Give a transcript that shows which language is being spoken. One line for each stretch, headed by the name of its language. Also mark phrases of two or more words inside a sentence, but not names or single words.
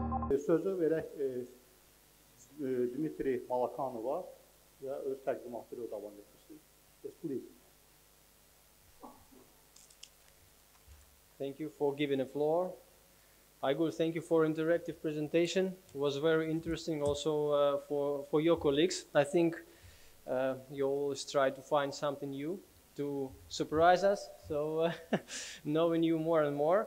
Azerbaijani: Sözü verək Dmitry Molokonova və öz təqdimatı ilə davam etmişdir.
English: Yes, please. Thank you for giving the floor. Igor, thank you for interactive presentation. It was very interesting also for your colleagues. I think you always try to find something new to surprise us, so knowing you more and more.